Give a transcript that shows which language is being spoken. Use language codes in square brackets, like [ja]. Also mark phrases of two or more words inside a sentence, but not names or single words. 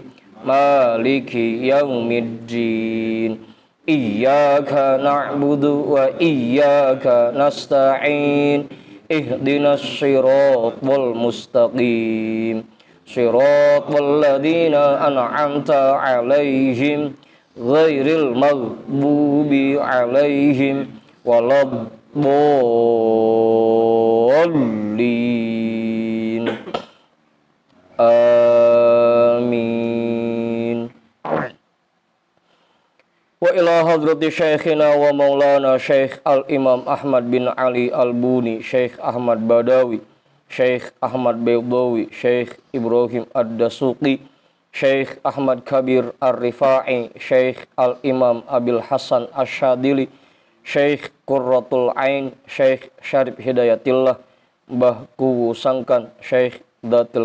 [ar] مالك يوم الدين إياك نعبد وإياك نستعين اهدنا الصراط المستقيم صراط الذين أنعمت عليهم غير المغضوب عليهم ولا الضالين. Amin. وإلى حضرة شيخنا ومولانا Syekh Al-Imam Ahmad bin Ali Al-Buni, Syekh Ahmad Badawi, Syekh Ahmad Baydawi, Syekh Ibrahim Ad-Dasuqi, Syekh Ahmad Kabir Ar-Rifai, Syekh Al-Imam Abil Hasan Asyadili, Syekh Qurratul Ain, Syekh Syarif Hidayatillah, Mbah Kuwu Sangkan, Syekh Datil